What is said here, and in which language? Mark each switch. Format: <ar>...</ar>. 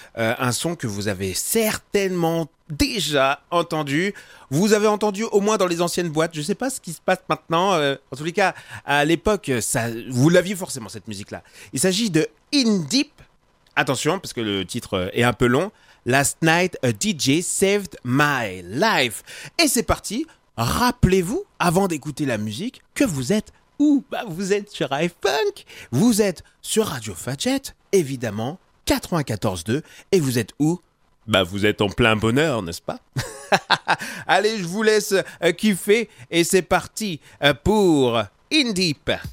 <fr>Un son que vous avez certainement déjà entendu. Vous avez entendu au moins dans les anciennes boîtes. Je ne sais pas ce qui se passe maintenant. En tous les cas, à l'époque, ça, vous l'aviez forcément, cette musique-là. Il s'agit de In Deep. Attention, parce que le titre est un peu long.</fr> <en>Last night, a DJ saved my life.</en> <fr>Et c'est parti. Rappelez-vous, avant d'écouter la musique, que vous êtes où ? Bah, vous êtes sur iFunk. Vous êtes sur Radio Fadjet, évidemment, 94.2. Et vous êtes où ? Bah, vous êtes en plein bonheur, n'est-ce pas ? Allez, je vous laisse kiffer. Et c'est parti pour In Deep.</fr>